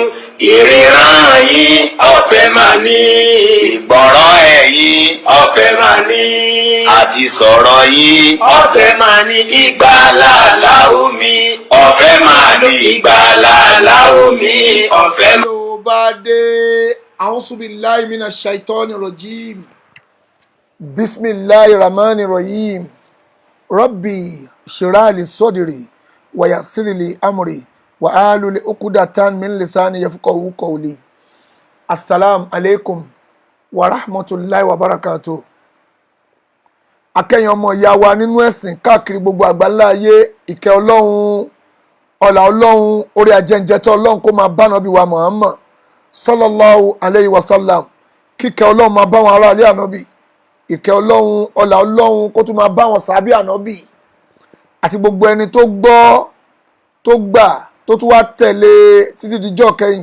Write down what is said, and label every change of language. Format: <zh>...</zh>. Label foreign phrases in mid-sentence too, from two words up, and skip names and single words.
<yo>Ìríran yín ọ̀fẹ́ máa ní, ìgbọ̀ràn ẹ̀yin ọ̀fẹ́ máa ní, àti sọ̀rọ̀ yín ọ̀fẹ́ máa ní, ìgbàlà omi ọ̀fẹ́ máa ní, ìgbàlà omi ọ̀fẹ́ máa ní. ló bá dé</yo> <ar>أعوذ بالله من الشيطان الرجيم بسم الله الرحمن الرحيم رب اشرح لي صدري ويسر لي أمري واحلل عقدة من لساني يفقهوا قولي. السلام عليكم ورحمة الله وبركاته.</ar> <yo>Akẹ́yìn ọmọ ìyá wa nínú ẹ̀sìn káàkiri gbogbo àgbáńlá ayé, ìkẹ́ ọlọ́run, ọlá ọlọ́run, orí ajẹ́njẹ́tọ́ ọlọ́run kó máa bá Ànábì wa Muhammad</yo> <ar>صلى الله عليه وسلم.</ar> <yo>Kíkẹ́ ọlọ́run máa bá wọn ará ilé Ànábì, ìkẹ́ ọlọ́run, ọlá ọlọ́run kó tún máa bá wọn sàábì Ànábì àti gbogbo ẹni tó gbọ́, tó gbà, tó tún wá tẹ̀lé títí dijọ́ kẹyìn.</yo>